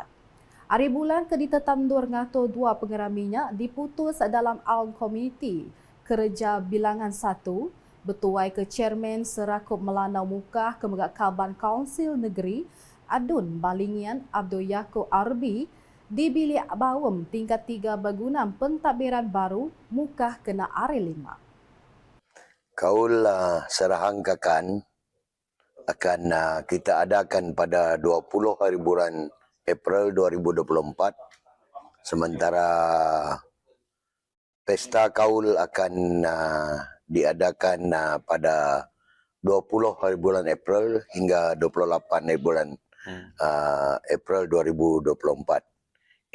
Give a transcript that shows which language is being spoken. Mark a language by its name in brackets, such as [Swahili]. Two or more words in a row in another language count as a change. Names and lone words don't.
[Iban] Hari bulan ke ditetandur ngatur dua pengeraminya diputus dalam Aun Community Kerja Bilangan 1 betuai ke Chairman Serakup Melanau Mukah ke Megak Kaban Kaunsil Negeri Adun Balingian Abdul Yaakob Arbi di bilik bawem tingkat 3 berguna pentadbiran baru Mukah kena hari 5. [Malay] Kaul Serahang Kakan akan kita adakan pada 20 hari bulan April 2024. Sementara Pesta Kaul akan diadakan pada 20 hari bulan April hingga 28 hari bulan April 2024.